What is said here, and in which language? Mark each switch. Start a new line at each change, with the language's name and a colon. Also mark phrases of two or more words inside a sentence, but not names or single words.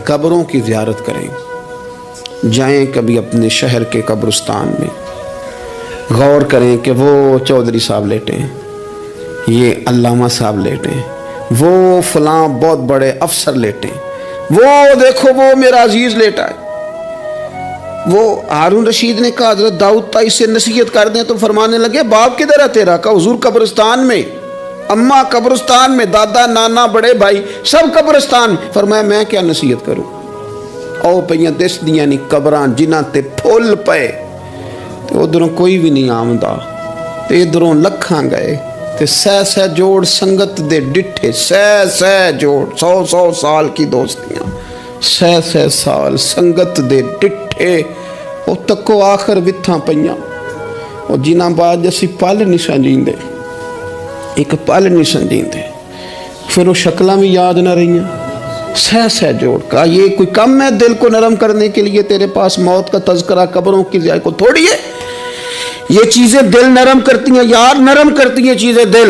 Urdu: قبروں کی زیارت کریں، جائیں کبھی اپنے شہر کے قبرستان میں، غور کریں کہ وہ چودھری صاحب لیٹے ہیں، یہ علامہ صاحب لیٹے ہیں، وہ فلاں بہت بڑے افسر لیٹے ہیں، وہ دیکھو وہ میرا عزیز لیٹا ہے۔ وہ ہارون رشید نے کہا حضرت داؤد طائی سے نصیحت کر دیں، تو فرمانے لگے باپ کدھر ہے تیرا؟ کہا حضور قبرستان میں، اماں قبرستان میں، دادا نانا بڑے بھائی سب قبرستان میں۔ فرمایا میں کیا نصیحت کروں؟
Punjabi: او پئیاں دس دیاں نہیں قبراں جنہاں تے پھول پے، تے ادھروں کوئی بھی نہیں آمدا، تے ادھروں لکھاں گئے، تے سہ جوڑ سنگت دے ڈٹھے، سہ جوڑ 100 سال کی دوستیاں، سہ سال سنگت دے ڈٹھے، او تکو آخر وتھاں پئیاں، او جنہاں بعد اسی پل نہیں سنجیندے، ایک پل نہیں سنجیندے، پھر وہ شکلاں بھی یاد نہ رہیاں۔ سہ جوڑ
Urdu: کا یہ کوئی کم ہے دل کو نرم کرنے کے لیے؟ تیرے پاس موت کا تذکرہ قبروں کی ضیاء کو تھوڑی ہے؟ یہ چیزیں دل نرم کرتی ہیں یار، نرم کرتی ہیں چیزیں دل۔